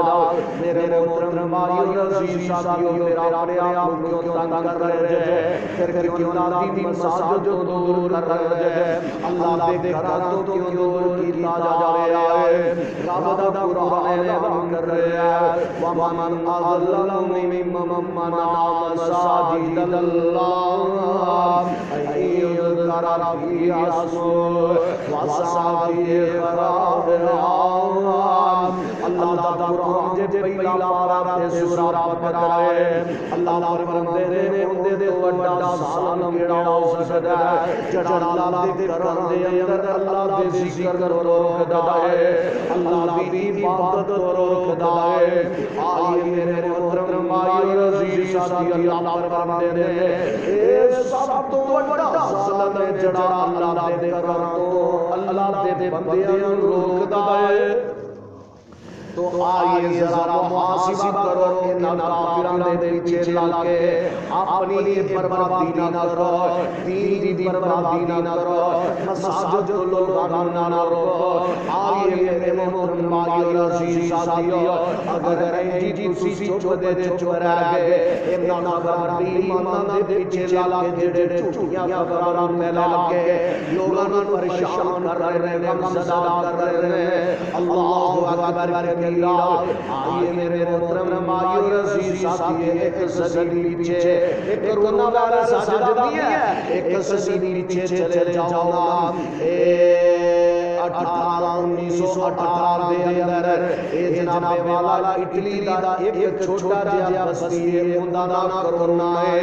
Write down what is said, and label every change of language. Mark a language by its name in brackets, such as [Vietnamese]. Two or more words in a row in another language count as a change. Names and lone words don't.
[Urdu] میرے محترم بھائیو اور عزیز ساتھیو، پھر اپنے آپ کو کیوں تنگ کر رہے ہیں؟ [Punjabi] پھر کیوں نادی مساجد تو دور کر رہے ہیں؟ اللہ دے گھراں تو کیوں دور کیتا جا رہا ہے؟ رب دا قرآن اعلان کر رہا ہے [Arabic] وَمَنْ أَظْلَمُ مِمَّن مَنَعَ مَسَاجِدَ اللَّهِ أَن يُذْكَرَ فِيهَا اسْمُهُ وَسَعَىٰ فِي خَرَابِهَا۔ [Punjabi] اللہ دا قرآن جے پہلا پارا تے سورہ بقرہ ہے، اللہ فرماندے نے اندے تے وڈا ظالم کیڑا ہو سکدا ہے جڑا اللہ دے گھراں دے اندر اللہ دے ذکر کو روکدا ہے، اللہ دی عبادت کو روکدا ہے۔ [Urdu] آئیے میرے محترم بھائیو اور عزیز ساتھیو، [Punjabi] اللہ فرماندے نے اے سب تو وڈا ظالم ہے جڑا اللہ دے گھراں تو اللہ دے بندیاں نوں روکدا ہے۔ تو آئیے ذرا محاسبہ کرو کہ کافروں دے پیچھے لگ کے اپنی بربادی نہ کرو، دین دی بربادی نہ کرو، مساجد لوگوں نہ روکو۔ [Urdu] آئیے میرے محترم بھائیو عزیز ساتھیو، [Punjabi] اگر جی تسی چپ دے چپ رہ گئے انہاں خبراں دی ایمان دے پیچھے لگ کے جڑے جھوٹیاں خبراں پھیلا کے لوگاں نوں پریشان کر رہے ہیں، غم زدہ کر رہے ہیں، [Arabic] اللہ اکبر کبیرہ۔ [Urdu] آئیے میرے محترم بھائیو عزیز ساتھیو، [Punjabi] ایک صدی پیچھے ایک [English] corona virus [Punjabi] ساجد نہیں ہے، ایک صدی پیچھے چلے جاؤ نا، 1918 دے اندر اے جناب والا اٹلی دا ایک چھوٹا جہا بستی ہے، اوندا نام کرونا ہے۔